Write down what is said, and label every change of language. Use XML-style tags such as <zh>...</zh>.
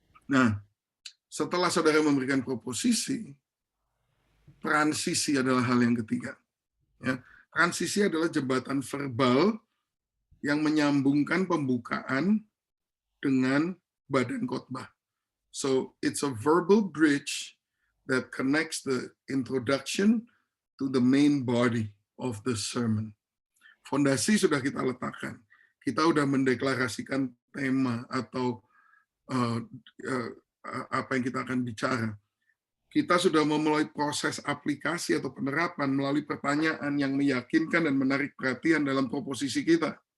<id>Nah, setelah saudara memberikan proposisi, transisi adalah hal yang ketiga. Ya, transisi adalah jembatan verbal yang menyambungkan pembukaan dengan badan khotbah.</id> <en>So it's a verbal bridge that connects the introduction to the main body of the sermon.</en> <id>Fondasi sudah kita letakkan. Kita sudah mendeklarasikan tema atau apa yang kita akan bicara. Kita sudah memulai proses aplikasi atau penerapan melalui pertanyaan yang meyakinkan dan menarik perhatian dalam proposisi kita.</id>